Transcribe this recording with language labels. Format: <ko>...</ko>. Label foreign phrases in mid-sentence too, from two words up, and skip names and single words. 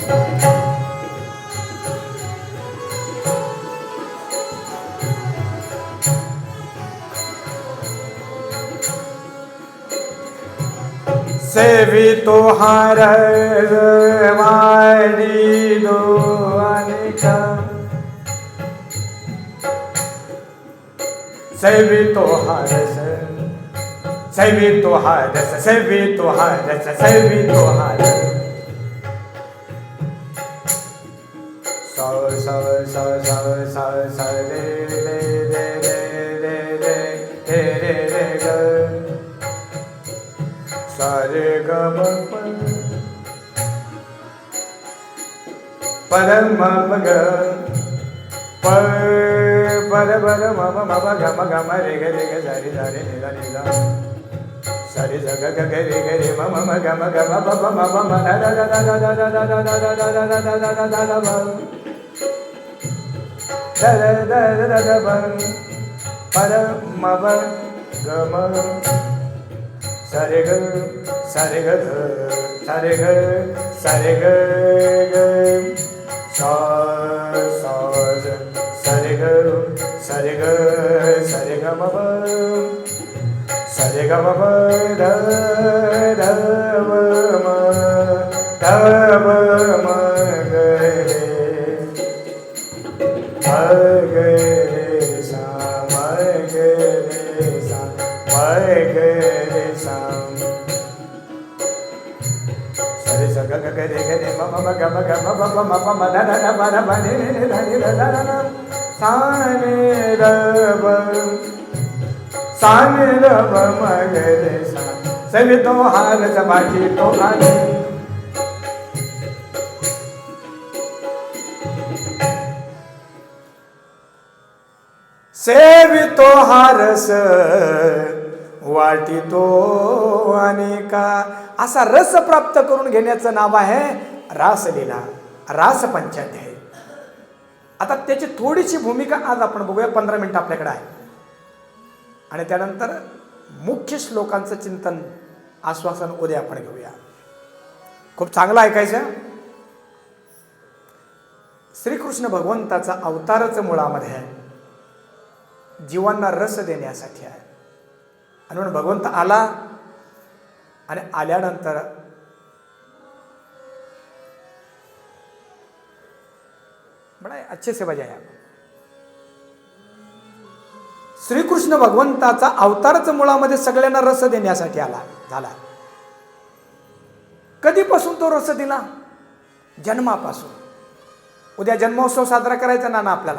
<mr>सेवी तो हार वाडी दो अनिका सेवी तो हार सेवी तो हार सेवी तो हार सेवी तो हार सा सा सा सा सा रे रे रे रे रे रे रे रे ग सा रे ग म प र म प ग प प र प र म म म प ग म रे ग रे ग सा रे सा रे नि दा नि दा सा रे सा ग ग ग रे ग रे म म ग म प प म प म दा दा दा दा दा दा दा दा दा दा दा दा दा दा दा दा दा da da da da da da ba pa da ma ba ga ma sa re ga sa re ga sa re ga sa re ga ga sa sa sa re ga sa re ga sa re ga ma ba sa re ga ma ba da da ba ma da ba ma ga re ग रे सा ग रे सा ग रे सा सरे स ग ग रे ग रे म म ग म ग म प प म प म द द द ब द ब नि नि नि ध नि ध द द सा नि र ब सा नि र ब म ग रे सा सभी तो हार सबाटी तो हार सेवितो हारस वाटितो अनेका असा रस प्राप्त करून घेण्याचं नाव आहे रासलीला रासपंचाध्याय. आता त्याची थोडीशी भूमिका आज आपण बघूया. 15 मिनिटं आपल्याकडे आहे आणि त्यानंतर मुख्य श्लोकांचं चिंतन आश्वासन उद्या आपण घेऊया. खूप चांगलं ऐकायचं. श्रीकृष्ण भगवंताचा अवतारच मुळामध्ये आहे, जीवांना रस देण्यासाठी आहे. आणि म्हणून भगवंत आला आणि आल्यानंतर</mr> <hi>बड़ा अच्छे से बजाया.</hi> <mr>श्रीकृष्ण भगवंताचा अवतारच मुळामध्ये सगळ्यांना रस देण्यासाठी आला झाला. कधीपासून तो रस दिला? जन्मापासून. उद्या जन्मोत्सव साजरा करायचा ना आपल्याला.</mr>